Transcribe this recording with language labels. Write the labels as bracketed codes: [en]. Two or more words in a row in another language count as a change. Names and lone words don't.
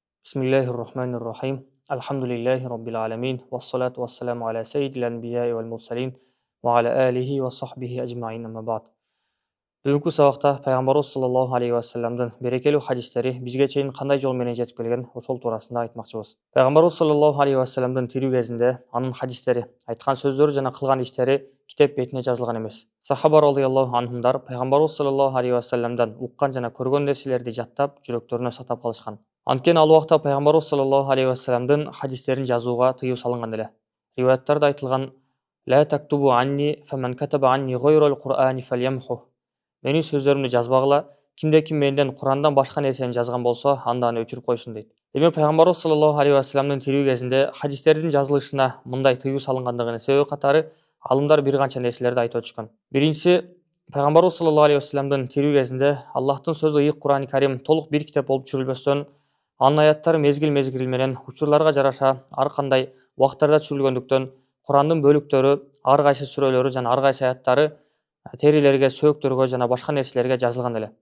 [ar] بسم الله الرحمن الرحيم. الحمد لله رب العالمين. والصلاة والسلام على سيد الأنبياء والمرسلين وعلى آله وصحبه أجمعين أما بعد. [ky] Бүгінгі сабақта пайғамбарымыз [ar] صلى الله عليه وسلم [ky] берекелі хадистері бізге чейін қандай жолменен жетіп келген ошол туурасында айтмакчыбыз. Пайғамбарымыз [ar] صلى الله عليه وسلم [ky] тирүү кезинде анын хадистери, айткан сөздөрү жана кылган иштери китеп бетине жазылган эмес. Сахаба [ar] رضي الله عنهم [ky] пайгамбарыбыз [ar] صلى الله عليه وسلم [ky] уккан жана көргөн нерселерди жаттап, жүрөктөрүнө сактап калышкан. Анткени ал убакта пайгамбарыбыз [ar] صلى الله عليه وسلم [ky] хадистерин жазууга тыюу салынган эле. Риwayаттарда айтылган: [ar] "لا تكتبوا عني، فمن كتب عني غير القرآن فليمحه." [ky] Менин сөздөрүмдү жазбагыла, ким менден Курандан башка нерсени жазган болсо, анда аны өчүрүп койсун дейт. Демек пайгамбарыбыз [ar] صلى الله عليه وسلم [ky] тирүү кезинде хадистердин жазылышына мындай тыюу салынгандыгынын себеби катары алымдар бир канча нерселерди айтып өтүшкөн. Биринчиси, пайгамбарыбыз [ar] صلى الله عليه وسلم [ky] тирүү кезинде Аллахтын сөзү ыйык [ar] القرآن الكريم [ky] толук бир китеп болуп түшүрүлбөстөн, анын аяттары мезгил менен учурларга жараша ар кандай убактарда түшүрүлгөндүктөн, Курандын бөлүктөрү, ар кайсы сүрөлөрү жана ар кайсы аяттары терилерге, сөөктөргө жана башка нерселерге жазылган эле.